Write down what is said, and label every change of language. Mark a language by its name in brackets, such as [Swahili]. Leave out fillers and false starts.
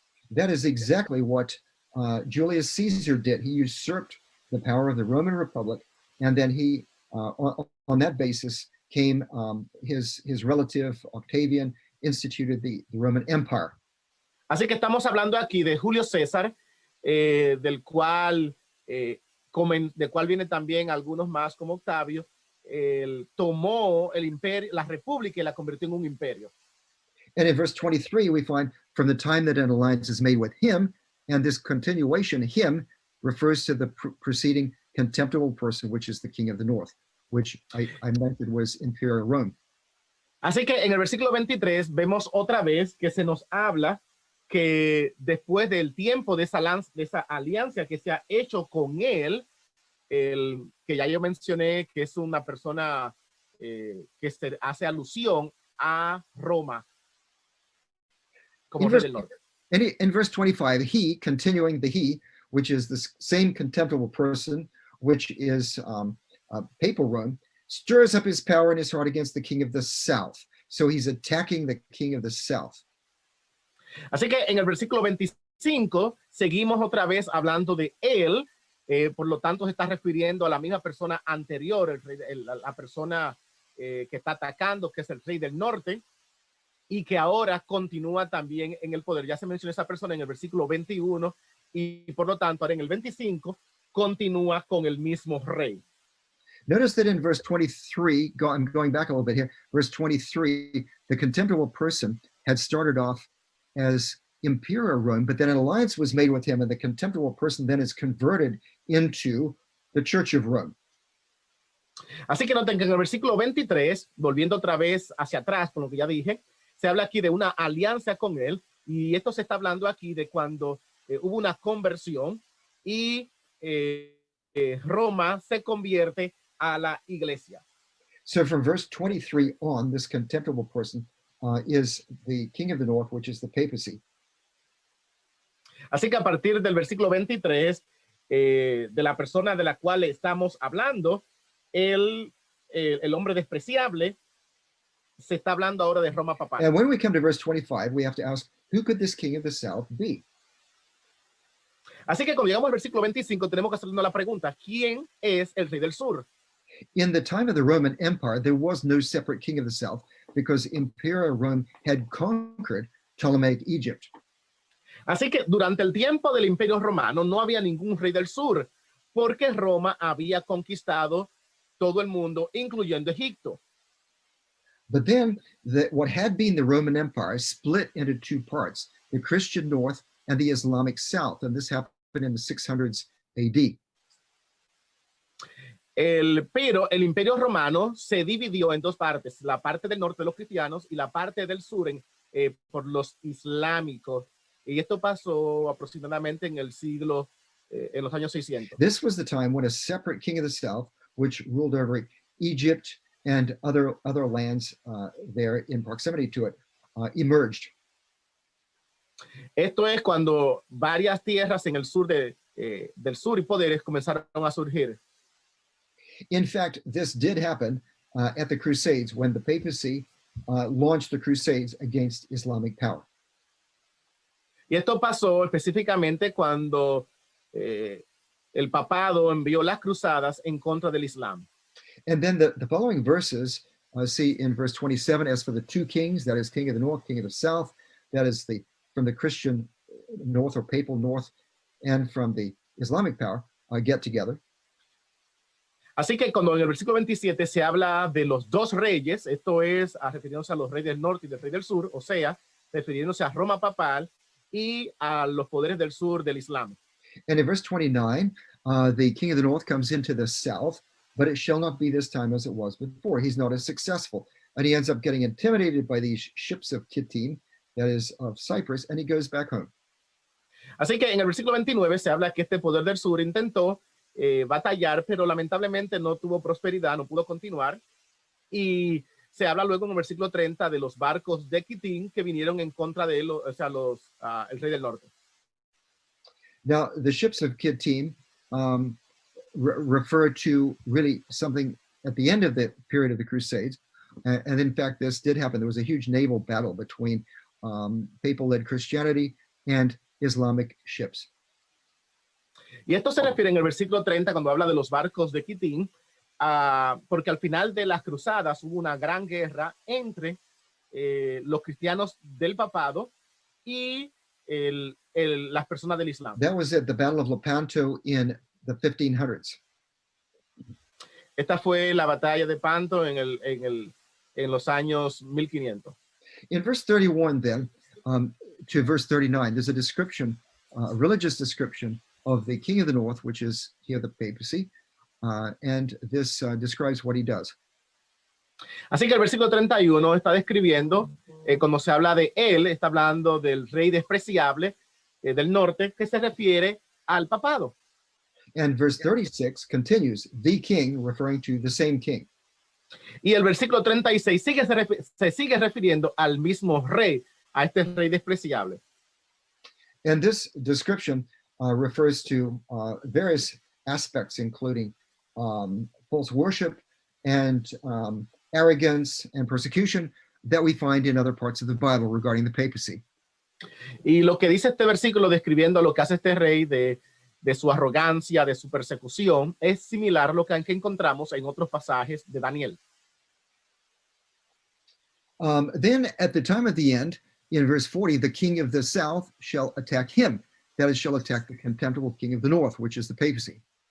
[English] That is exactly what Julius Caesar did. He usurped the power of the Roman Republic, and then he, on that basis, came his relative Octavian instituted the Roman Empire. [Spanish] Así que estamos hablando aquí de Julio César, del cual vienen también algunos más como Octavio. Él tomó el imperio, la república, y la convirtió en un imperio. [English] And in verse 23, we find from the time that an alliance is made with him, and this continuation, him, refers to the preceding contemptible person, which is the king of the north, which I mentioned was imperial Rome. [Spanish] Así que en el versículo 23 vemos otra vez que se nos habla que después del tiempo de esa alianza que se ha hecho con él, que ya yo mencioné que es una persona que se hace alusión a Roma como rey del norte. [English] In verse 25, he, continuing the he, which is the same contemptible person, which is papal Rome, stirs up his power in his heart against the king of the south. So he's attacking the king of the south. [Spanish] Así que en el versículo 25 seguimos otra vez hablando de él, por lo tanto se está refiriendo a la misma persona anterior, la persona que está atacando, que es el rey del norte, y que ahora continúa también en el poder. Ya se mencionó esa persona en el versículo 21 y por lo tanto ahora en el 25 continúa con el mismo rey. [English] Notice that in verse 23, I'm going back a little bit here, verse 23, the contemptible person had started off as imperial Rome, but then an alliance was made with him, and the contemptible person then is converted into the Church of Rome. [Spanish] Así que noten que en el versículo 23, volviendo otra vez hacia atrás con lo que ya dije, se habla aquí de una alianza con él, y esto se está hablando aquí de cuando hubo una conversión y Roma se convierte a la iglesia. [English] So from verse 23 on, this contemptible person is the king of the north, which is the papacy. [Spanish] Así que a partir del versículo 23, de la persona de la cual estamos hablando, el hombre despreciable, se está hablando ahora de Roma papal. [English] And when we come to verse 25, we have to ask, who could this king of the south be? [Spanish] Así que cuando llegamos al versículo 25, tenemos que hacernos la pregunta, ¿quién es el rey del sur? [English] In the time of the Roman Empire, there was no separate king of the south because Imperial Rome had conquered Ptolemaic Egypt. [Spanish] Así que durante el tiempo del Imperio Romano no había ningún rey del sur, porque Roma había conquistado todo el mundo, incluyendo Egipto. [English] But then what had been the Roman Empire split into two parts, the Christian north and the Islamic south, and this happened in the 600s AD. [Spanish] Pero el Imperio Romano se dividió en dos partes, la parte del norte de los cristianos y la parte del sur por los islámicos. Y esto pasó aproximadamente en el siglo, en los años 600. [English] This was the time when a separate king of the south, which ruled over Egypt and other lands there in proximity to it, emerged. [Spanish] Esto es cuando varias tierras en el sur del sur y poderes comenzaron a surgir. [English] In fact, this did happen at the Crusades when the papacy launched the Crusades against Islamic power. [Spanish] Y esto pasó específicamente cuando el papado envió las cruzadas en contra del Islam. [English] And then the following verses, see in verse 27, as for the two kings, that is king of the north, king of the south, that is from the Christian north or papal north, and from the Islamic power, get together. [Spanish] Así que cuando en el versículo 27 se habla de los dos reyes, esto es refiriéndose a los reyes del norte y del rey del sur, o sea, refiriéndose a Roma papal y a los poderes del sur del Islam. [English] And in verse 29, the king of the north comes into the south, but it shall not be this time as it was before. He's not as successful. And he ends up getting intimidated by these ships of Kittim, that is of Cyprus, and he goes back home. [Spanish] Así que en el versículo 29 se habla que este poder del sur intentó batallar, pero lamentablemente no tuvo prosperidad, no pudo continuar. Y se habla luego en el versículo 30 de los barcos de Kittim que vinieron en contra de él, o sea, el rey del norte. [English] Now, the ships of Kittim refer to really something at the end of the period of the Crusades. And in fact, this did happen. There was a huge naval battle between papal-led Christianity and Islamic ships. [Spanish] Y esto se refiere en el versículo 30 cuando habla de los barcos de Kittim, porque al final de las cruzadas hubo una gran guerra entre los cristianos del papado y las personas del Islam. [English] That was at the Battle of Lepanto in the 1500s. [Spanish] Esta fue la batalla de Panto en los años 1500. [English] In verse 31 then, to verse 39, there's a description, a religious description of the king of the north, which is here the papacy, and this describes what he does. [Spanish] Así que el versículo 31 está describiendo, cuando se habla de él, está hablando del rey despreciable del norte, que se refiere al papado. [English] And verse 36 continues, the king, referring to the same king. [Spanish] Y el versículo 36 se sigue refiriendo al mismo rey, a este rey despreciable. [English] And this description refers to various aspects, including false worship and arrogance and persecution that we find in other parts of the Bible regarding the papacy. [Spanish] Y lo que dice este versículo describiendo lo que hace este rey de su arrogancia, de su persecución, es similar a lo que encontramos en otros pasajes de Daniel. [English] Then at the time of the end, in verse 40, the king of the south shall attack him. That is, shall attack the contemptible king of the north, which is the papacy.